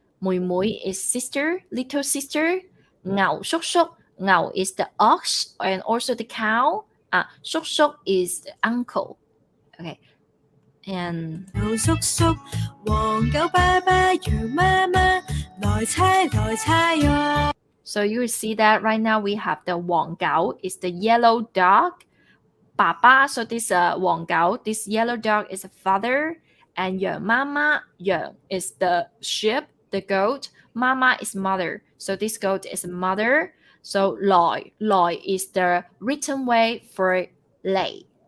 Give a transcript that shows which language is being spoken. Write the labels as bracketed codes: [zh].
[en] 妹妹 is sister, little sister. 牛叔叔 is the ox and also the cow. 叔叔 is the uncle. Okay. [yue] And 牛叔叔黃狗爸爸羊媽媽來猜來猜喲. [en] So you will see that right now we have the 黃狗 is the yellow dog. 爸爸, so this 黃狗, this yellow dog is a father. And 羊媽媽 is the sheep, the goat. Mama is mother, so this goat is a mother. So 來 is the written way for 嚟.